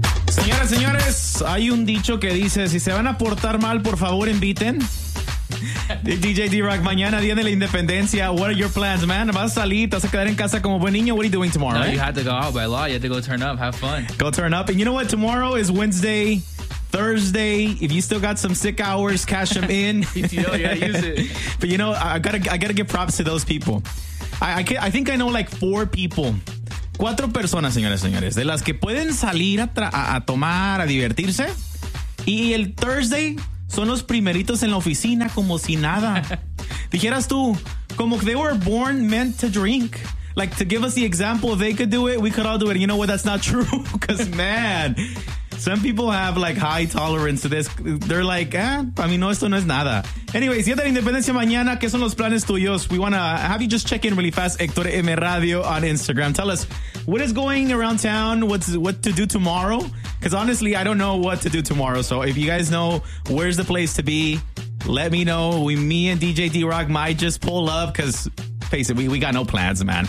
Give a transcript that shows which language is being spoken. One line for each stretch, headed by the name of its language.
Spanish: Señoras y señores, hay un dicho que dice: si se van a portar mal, por favor, inviten. DJ D-Rock, mañana día de la independencia.
English: What are your plans, man?
Spanish: ¿Vas a salir? ¿Te vas a quedar en casa como buen niño?
English: What are you doing tomorrow? No, right? You have to go out by law. You have to go turn up. Have fun. Go turn up. And you know what? Tomorrow is Wednesday, Thursday. If you still got some sick hours, cash them in. You gotta use it. But you know, I gotta give props to those people. I think I know like four people.
Spanish: Cuatro personas, señores, señores, de las que pueden salir a tomar, a divertirse. Y el Thursday son los primeritos en la oficina como si nada. Dijeras tú, como que
English: they were born meant to drink. Like, to give us the example, if they could do it, we could all do it. You know what? That's not true. Because, man, some people have, like, high tolerance to this. They're like,
Spanish: para mí no, esto no es nada. Anyways, día de la independencia mañana, ¿qué son los planes tuyos?
English: We want to have you just check in really fast, Hector M Radio on Instagram. Tell us, what is going around town? What to do tomorrow? Because honestly, I don't know what to do tomorrow. So if you guys know where's the place to be, let me know. Me and DJ D-Rock might just pull up because, face it, we got no plans, man.